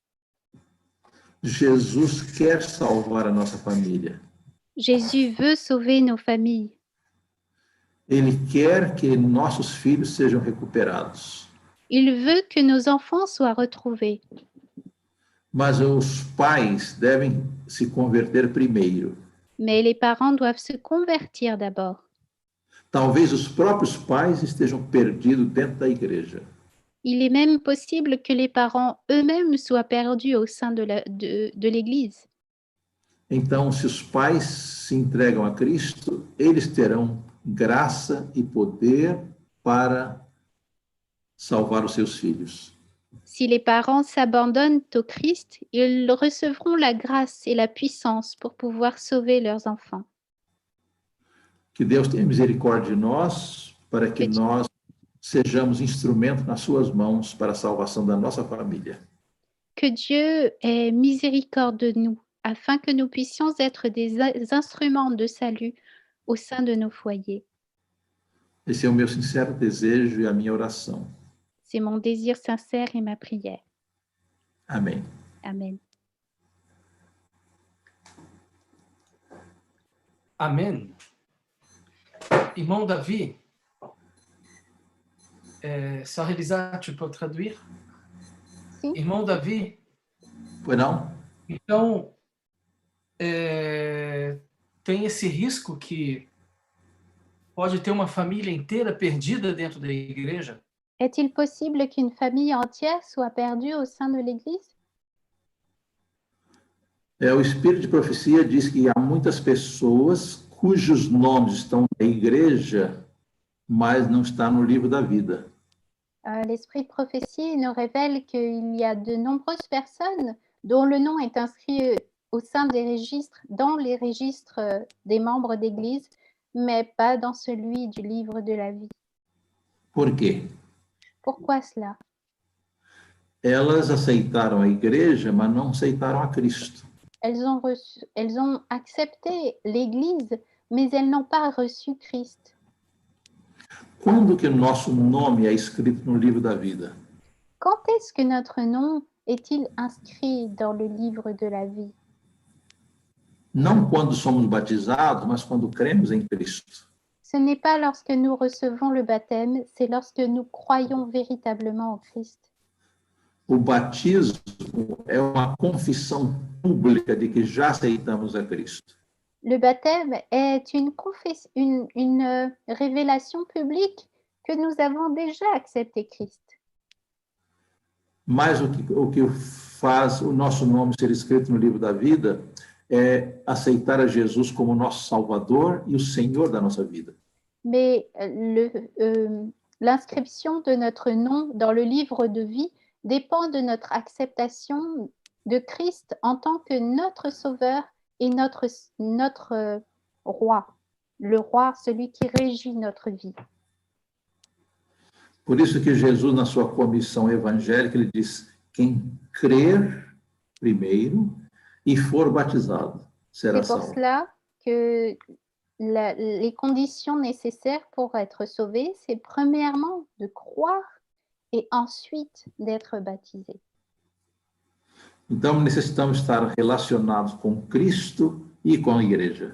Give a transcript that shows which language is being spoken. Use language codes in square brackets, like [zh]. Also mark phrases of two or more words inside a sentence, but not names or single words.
[pt] Jesus quer salvar a nossa família. [fr] Jésus veut sauver nos familles. [pt] Ele quer que nossos filhos sejam recuperados. [fr] Il veut que nos enfants soient retrouvés. [pt] Mas os pais devem se converter primeiro. [fr] Mais les parents doivent se convertir d'abord. [pt] Talvez os próprios pais estejam perdidos dentro da igreja. [fr] Il est même possible que les parents eux-mêmes soient perdus au sein de l'Église. [pt] Então, se os pais se entregam a Cristo, eles terão graça e poder para salvar os seus filhos. [fr] Si les parents s'abandonnent au Christ, ils recevront la grâce et la puissance pour pouvoir sauver leurs enfants. [pt] Que Deus tenha misericórdia de nós, para que nós sejamos instrumento nas suas mãos para a salvação da nossa família. [fr] Que Dieu ait miséricorde de nous, afin que nous puissions être des instruments de salut au sein de nos foyers. [pt] Esse é o meu sincero desejo e a minha oração. [fr] C'est mon désir sincère et ma prière. [pt] Amém. [fr] Amen. Amen. [pt] Irmão Davi, [fr] Sœur Elisa, tu peux traduire? [pt] Sim. Irmão Davi, Foi não? então, tem esse risco que pode ter uma família inteira perdida dentro da igreja? [fr] Est-il possible qu'une famille entière soit perdue au sein de l'Église? [pt] O Espírito de Profecia diz que há muitas pessoas cujos nomes estão na igreja, mas não está no livro da vida. [fr] L'Esprit de prophétie nous révèle qu'il y a de nombreuses personnes dont le nom est inscrit au sein des registres, dans les registres des membres d'Église, mais pas dans celui du livre de la vie. [pt] Por quê? [fr] Pourquoi cela? [pt] Elas aceitaram a igreja, mas não aceitaram a Cristo. [fr] Elles ont accepté l'Église, mais elles n'ont pas reçu Christ. [pt] Quando que o nosso nome é escrito no livro da vida? [fr] Quand est-ce que notre nom est-il inscrit dans le livre de la vie? [pt] Não quando somos batizados, mas quando cremos em Cristo. [fr] Ce n'est pas lorsque nous recevons le baptême, c'est lorsque nous croyons véritablement au Christ. [pt] O batismo é uma confissão pública de que já aceitamos a Cristo. [fr] Le baptême est une révélation publique que nous avons déjà accepté Christ. [pt] Mas o que faz o nosso nome ser escrito no livro da vida é aceitar a Jesus como nosso Salvador e o Senhor da nossa vida. [fr] Mais l'inscription de notre nom dans le livre de vie dépend de notre acceptation de Christ en tant que notre Sauveur et notre roi, le roi, celui qui régit notre vie. [pt] Por isso que Jesus, na sua comissão evangélica, ele diz: quem crer primeiro e for batizado será [fr] C'est pour [pt] salvo. [fr] cela que les conditions nécessaires pour être sauvé, c'est premièrement de croire et ensuite d'être baptisé. [pt] Então, necessitamos estar relacionados com Cristo e com a igreja.